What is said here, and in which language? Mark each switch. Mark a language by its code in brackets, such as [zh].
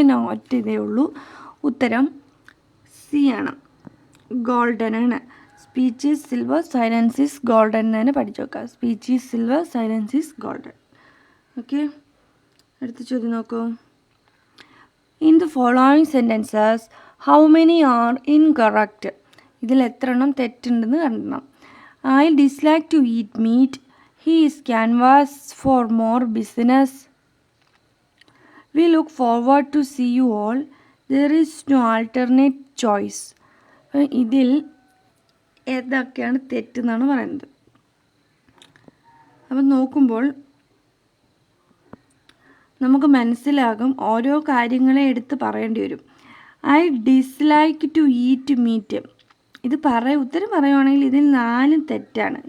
[ml] ഇതിന് ഒറ്റ ഇതേ ഉള്ളൂ. ഉത്തരം സി ആണ്, ഗോൾഡൻ ആണ്. [en] speech is silver, silence is golden [ml] എന്ന് തന്നെ പഠിച്ചു വെക്കുക. [en] Speech is silver, silence is golden. [ml] Okay, അടുത്ത ചോദ്യം നോക്കൂ. [en] In the following sentences, how many are incorrect? [ml] ഇതിൽ എത്ര എണ്ണം തെറ്റുണ്ടെന്ന് കണ്ടെത്തണം. [en] I dislike to eat meat. He is canvas for more business. We look forward to see you all. There is no alternate choice. [ml] ഇതിൽ ഏതൊക്കെയാണ് തെറ്റെന്നാണ് പറയുന്നത്. അപ്പം നോക്കുമ്പോൾ നമുക്ക് മനസ്സിലാകും, ഓരോ കാര്യങ്ങളെ എടുത്ത് പറയേണ്ടി വരും. [en] I dislike to eat meat. [ml] ഇത് ഉത്തരം പറയുവാണെങ്കിൽ ഇതിൽ 4 തെറ്റാണ്.